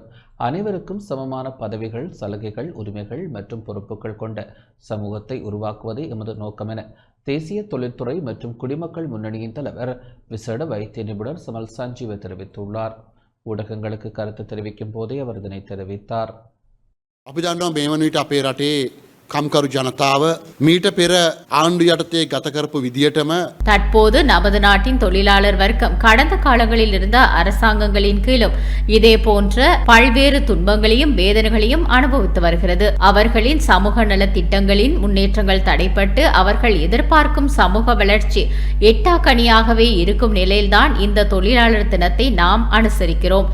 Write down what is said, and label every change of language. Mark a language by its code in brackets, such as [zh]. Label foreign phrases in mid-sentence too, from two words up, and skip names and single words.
[ta] அனைவருக்கும் சமமான பதவிகள், சலுகைகள், உரிமைகள் மற்றும் பொறுப்புகள் கொண்ட சமூகத்தை உருவாக்குவதே எமது நோக்கம் என தேசிய தொழில்துறை மற்றும் குடிமக்கள் முன்னணியின் தலைவர் விசேட வைத்திய நிபுணர் சமல் சஞ்சீவ தெரிவித்துள்ளார். ஊடகங்களுக்கு கருத்து தெரிவிக்கும் போதே அவர் இதனை தெரிவித்தார். [si] අපි දන්නවා මේ වන විට අපේ රටේ කම්කරු ජනතාව මීට පෙර ආණ්ඩු යටතේ ගත කරපු විදියටම [ta] தற்போது நமது நாட்டின் தொழிலாளர் வர்க்கம் கடந்த காலங்களில் இருந்த அரசாங்கங்களின் கீழும் இதே போன்ற பல்வேறு துன்பங்களையும் வேதனைகளையும் அனுபவித்து வருகிறது. அவர்களின் சமூக நல திட்டங்களின் முன்னேற்றங்கள் தடைப்பட்டு அவர்கள் எதிர்பார்க்கும் சமூக வளர்ச்சி எட்டாக்கனியாகவே இருக்கும் நிலையில்தான் இந்த தொழிலாளர் தினத்தை நாம் அனுசரிக்கிறோம்.